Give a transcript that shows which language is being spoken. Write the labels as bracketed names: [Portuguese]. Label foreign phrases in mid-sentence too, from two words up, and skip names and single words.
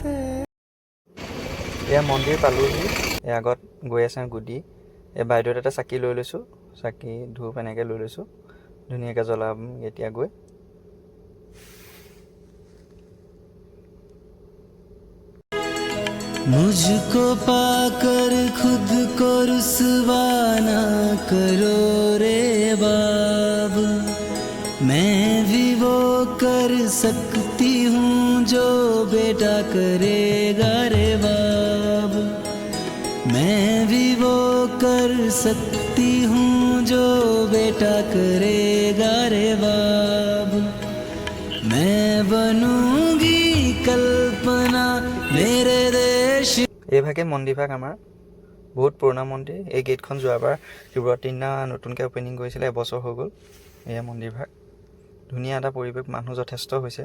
[Assamese] এয়া মন্দিৰ পালোহি। এই আগত গৈ আছে গুডি। এই বাইদেউত এটা চাকি লৈ লৈছোঁ, চাকি ধূপ এনেকৈ লৈ লৈছোঁ। ধুনীয়াকৈ জ্বলাম এতিয়া গৈ। [Hindi] मुझको पाकर खुद को रुसवा ना करो रे बाब, मैं भी वो कर सकती हूँ जो बेटा करेगा रे बाब, मैं भी वो कर सकती हूँ जो बेटा करेगा रे बाब, मैं बनूंगी कल्पना मेरे [Assamese] এইভাগে মন্দিৰভাগ আমাৰ বহুত পুৰণা মন্দিৰ। এই গেটখন যোৱাবাৰ শিৱৰাত্ৰিৰ দিনা নতুনকৈ অ'পেনিং কৰিছিলে, এবছৰ হৈ গ'ল। এয়া মন্দিৰভাগ ধুনীয়া এটা পৰিৱেশ, মানুহ যথেষ্ট হৈছে।